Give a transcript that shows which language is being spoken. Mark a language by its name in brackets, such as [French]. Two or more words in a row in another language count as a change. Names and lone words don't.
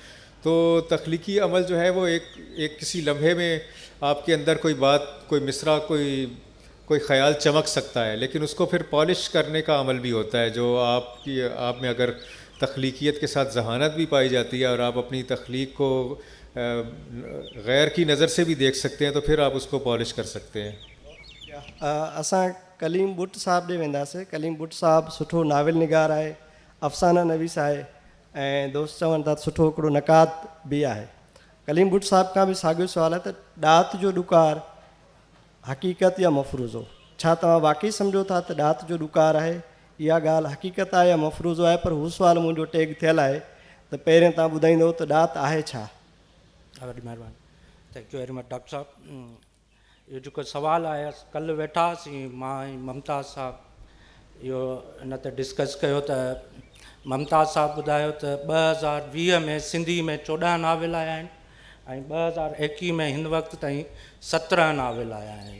[Urdu] تو تخلیقی عمل جو ہے وہ ایک کسی لمحے میں آپ کے اندر کوئی بات, کوئی مصرع, کوئی خیال چمک سکتا ہے, لیکن اس کو پھر پالش کرنے کا عمل بھی ہوتا ہے جو آپ میں اگر تخلیقیت کے ساتھ ذہانت بھی پائی جاتی ہے اور آپ اپنی تخلیق کو غیر کی نظر سے بھی دیکھ سکتے ہیں تو پھر آپ اس کو پالش کر سکتے ہیں. [Sindhi] اساں کلیم بٹ صاحب ॾे वेंदासीं. कलीम बुट साहब सुठो नाविल निगार आहे, अफ़साना नवीस आहे ऐं दोस्त चवनि था सुठो हिकिड़ो नकात बि आहे. कलीम बुट साहब खां बि साॻियो सुवालु आहे त ॾात जो ॾुकार हक़ीक़त या मफ़रूज़ो, छा तव्हां वाक़ई सम्झो था त ॾात जो ॾुकार आहे, इहा ॻाल्हि हक़ीक़त आहे या मफ़रूज़ो आहे? पर हू सुवालु मुंहिंजो टैग थियलु आहे त पहिरियों तव्हां ॿुधाईंदो त ॾात आहे छा? ॾाढी महिरबानी, [English] thank you very much doctor साहब. [Sindhi] इहो जेको सुवालु आहे, कल्ह वेठा हुआसीं मां ऐं मुमताज़ साहब इहो इन ते डिस्कस कयो त मुमताज़ साहब ॿुधायो त 2020 में सिंधी में 14 नाविल आया आहिनि ऐं 2021 में हिन वक़्तु ताईं 17 नाविल आया आहिनि.